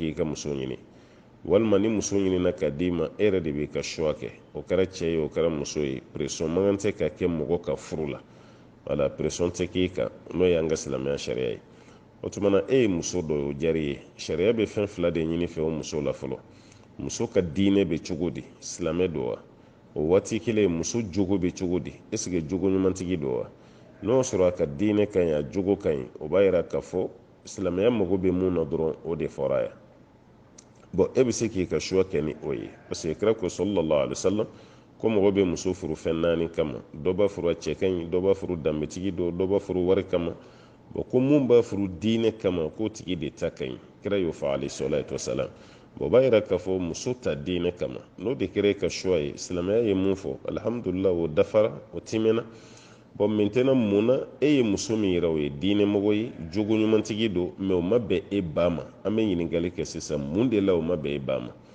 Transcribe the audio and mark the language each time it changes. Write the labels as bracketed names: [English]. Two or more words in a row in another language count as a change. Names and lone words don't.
[Bambara] k'i ka muso ɲini walima ni muso ɲinina ka d'i ma e yɛrɛ de b'i ka choix kɛ o kɛra cɛ ye o kɛra muso ye pression man kan tɛ ka kɛ mɔgɔ ka furu la wala pression tɛ k'i kan n'o ye an ka silamɛya sariya ye o tuma na e ye muso dɔ ye o diyar'i ye sariya bɛ fɛn fila de ɲini fɛ o muso la fɔlɔ muso ka diinɛ bɛ cogo di silamɛ don wa o waati kelen muso jogo bɛ cogo di [French] est ce que [Bambara] jogo ɲumantigi don wa n'o sɔrɔ a ka diinɛ ka ɲi a jogo ka ɲi o b'a yira k'a fɔ silamɛya mago bɛ mun na dɔrɔn o de fɔra yan e bɛ se k'i ka choix kɛ ni o ye parce que kira ko [Arabic] sallallahu alaihi wasallam [Bambara] ko mɔgɔ bɛ muso furu fɛn naani kama dɔ b'a furu a cɛ ka ɲi dɔ b'a furu danbetigi don dɔ b'a furu wari kama ko mun b'a furu diinɛ kama k'o tigi de ta ka ɲi kira y'o fɔ [Arabic] alayhi salatu wasalam [Bambara] o b'a yira k'a fɔ muso ta diinɛ kama n'o de kɛra e ka choix ye silamɛya ye mun fɔ alhamdulillah o dafara o timɛna [French] bon maintenant [Bambara] muna ye muso min yira o ye diinɛ mɔgɔ ye jogo ɲumantigi do mais o ma bɛn e ba ma an bɛ ɲininkali kɛ sisan mun de la o ma bɛn e ba ma